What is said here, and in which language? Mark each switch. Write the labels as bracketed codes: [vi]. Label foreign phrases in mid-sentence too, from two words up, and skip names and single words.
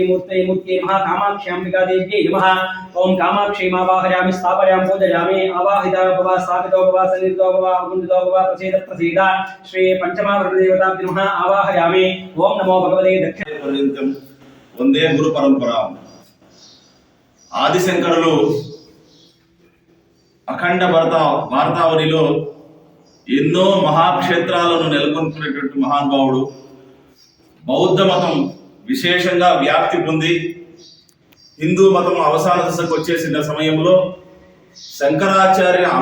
[sa] मूर्ते महा कामाक्षी अंबिका देव्यै नमः ओम कामाक्षी मावाहयामि स्थापयामि पूजयामि आवाहिताभवा स्थापितोभवा सन्निहितोभवा अवगुण्डितोभवा प्रसीद श्री पंचमा वरदेवताभ्यो महा आवाहयामि ओम नमो भगवते दक्षिणपर्यन्तं वंदे गुरु परंपरा [te] ఆదిశంకరులు అఖండ భారతావనిలో ఎన్నో మహాక్షేత్రాలను నెలకొల్పినటువంటి మహానుభావుడు. బౌద్ధ మతం విశేషంగా వ్యాప్తి పొంది హిందూ మతం అవసాన దశకు వచ్చేసిన సమయంలో శంకరుని